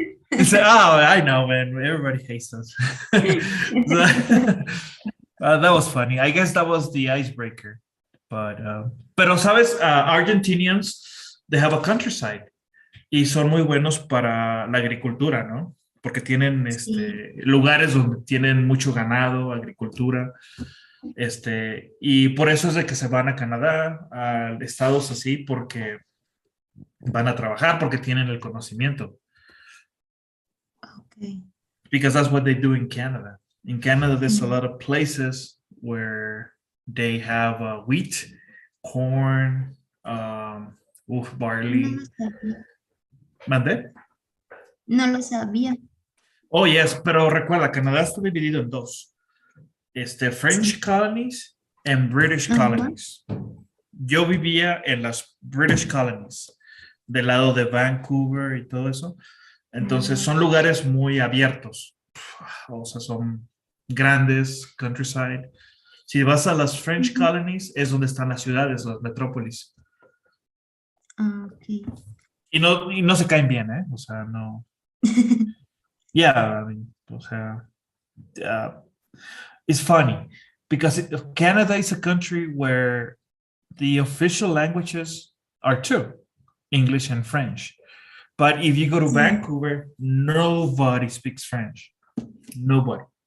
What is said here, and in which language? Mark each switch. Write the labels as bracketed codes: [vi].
[en] He said, "Oh, I know, man. Everybody hates us." So, that was funny. I guess that was the icebreaker. [es] Pero sabes, [en] Argentinians, they have a countryside [es] y son muy buenos para la agricultura, ¿no? Porque tienen Sí. lugares donde tienen mucho ganado, agricultura, y por eso es de que se van a Canadá, a estados así, porque van a trabajar, porque tienen el conocimiento. [en] Okay. Because that's what they do in Canada. In Canada, there's a lot of places where they have wheat, corn, barley. [es] ¿Mande? No lo sabía. [en] Oh, yes, [es] pero recuerda, Canadá está dividido en dos. [en] French colonies and British colonies. [es] Yo vivía en las [en] British colonies, [es] del lado de Vancouver y todo eso. Entonces son lugares muy abiertos. O sea, son grandes, countryside. Si vas a las French colonies, es donde están las ciudades, las metrópolis. [en] Okay. [es] Y no se caen bien, ¿eh? O sea, no. [en] Yeah, I mean, [es] o sea, [en] it's funny because Canada is a country where the official languages are two, English and French. But if you go to Vancouver, nobody speaks French. Nobody.